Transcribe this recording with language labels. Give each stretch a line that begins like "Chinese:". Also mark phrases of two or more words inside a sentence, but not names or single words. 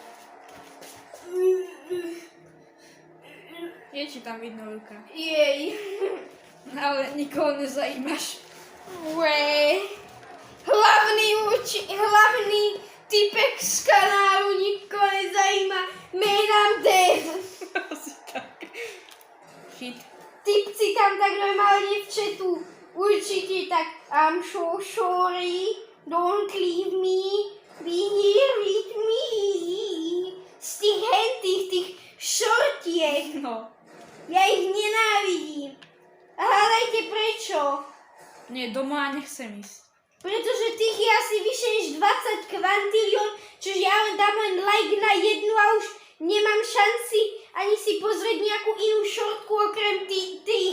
Slovak: Je ti tam vidno ruka. Jej. Ale nikoho nezajímaš. Hlavný typek z kanálu nikoho nezajíma.
English: Man, I'm dead.
Slovak: Asi tak. Shit. Typci tam tak normálne v chatu určite tak
English: I'm so sorry, don't leave me, be here with me. autiech.
Slovak: No. Ja ich nenávidím. A hádajte prečo? Nie, doma nechcem ísť. Pretože tých je asi vyše než 20 kvantilión, čiže ja len dám len like na jednu a už nemám šanci ani si pozrieť nejakú inú šortku okrem tých.